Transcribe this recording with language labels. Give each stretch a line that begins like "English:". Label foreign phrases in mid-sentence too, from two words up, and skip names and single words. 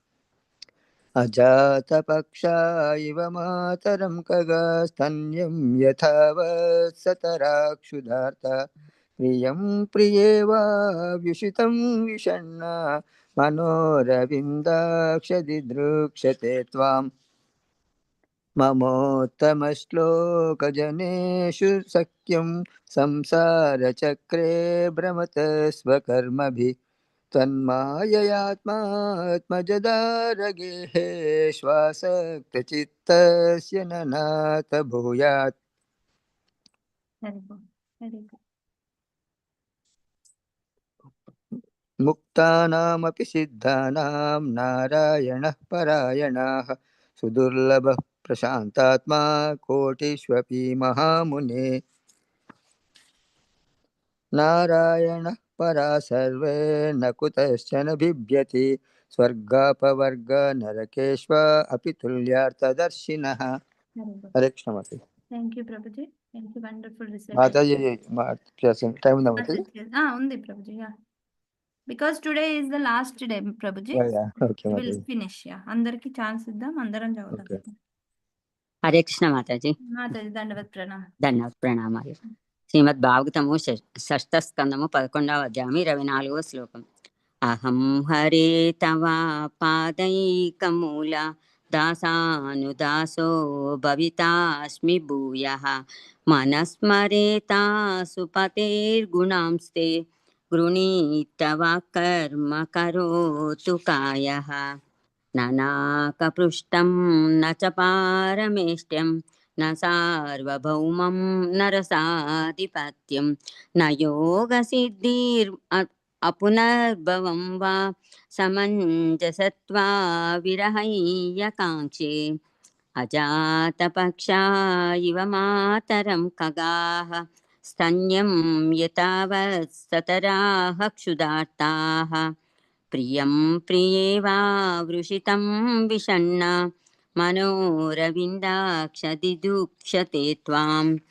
Sanskrit: అజాతపక్షా ఇవ మాతరం ఖగా స్తన్యం యథావత్సతరాక్షుధార్త ప్రియం ప్రియేవా వ్యుషితం విషణ్ణ మనోరవిందాక్షదిదృక్షతే త్వాం. మమోత్తమశ్లోకజనేషు సఖ్యం సంసారచక్రే భ్రమత స్వకర్మభిః तन्माययात्मात्मजदारगेः श्वासक्तचित्तस्य न नाथ भूयात्
English: Very good. Very good.
Sanskrit: मुक्तानामपि सिद्धानां नारायणः परायणाः सुदुर्लभः प्रशान्तात्मा कोटिष्वपि महामुने नारायणः परा सर्वे न कुतश्चन बिभ्यति स्वर्गापवर्ग नरकेष्व अपि तुल्यार्थदर्शिनः
English: Very good.
Sanskrit: हरे कृष्ण माता
English: Thank you, Prabhuji. Thank you. Wonderful recitation.
Telugu: माताजी टाइम ఉందా మాతాజీ Undi, Prabhuji.
English: Yeah. Because today is the last day, Prabhuji. ఓకే We'll మాతాజీ finish. Yeah.
Telugu: అందరికీ chance ఇద్దాం. అందరం చదవటం. ఓకే
Sanskrit: హరే కృష్ణ మాతాజీ Mataji, Dandavat Pranam.
Telugu: ధన్యవాద ప్రణామాలు శ్రీమద్ భాగవతము షష్ఠ స్కందము 11వ అధ్యాయం 24వ శ్లోకం
Sanskrit: అహం హరే తవా పాదైకమూల దాసానుదాసో భవితాస్మి భూయః మనస్మరేతా సుపతేర్గుణాంస్తే గృణీతవా కర్మ కరోతు కాయః ననాకపృష్టం న చ పారమేష్ట్యం न सार्वभौमं नरसाधिपत्यं न योगसिद्धिर् अपुनर्भवं वा समञ्जसत्वा विरहय्यकाङ्क्षे अजातपक्षा इव मातरं खगाः स्तन्यं यतावत् सतराः क्षुधार्ताः प्रियं प्रिये वा वृषितं विषण्ण मनोरविन्दाक्षदिदुक्षते त्वां